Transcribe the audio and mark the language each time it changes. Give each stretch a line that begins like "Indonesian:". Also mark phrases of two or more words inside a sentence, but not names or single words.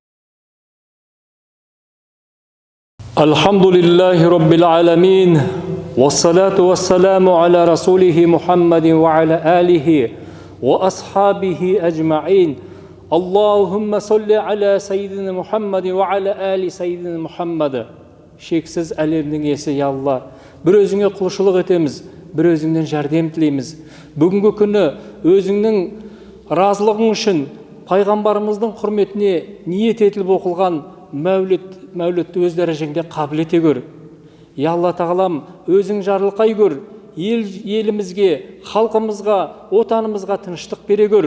Arabic: الحمد لله رب العالمين والصلاة والسلام على رسوله محمد وعلى آله وأصحابه أجمعين. اللهم صل على سيدنا محمد وعلى آل سيدنا محمد.
Kazakh: Şeksiz әлемнің иесі я Алла, бір өзіңе құлшылық етеміз, бір өзіңнен жәрдем тілейміз. Бүгінгі күні өзіңнің разылығың үшін пайғамбарымыздың құрметіне ниет етіліп оқылған мәулітті өз дәрежеңде қабыл ете көр. Я Алла тағалам, өзің жарылқай көр, елімізге, халқымызға, отанымызға тыныштық бере көр.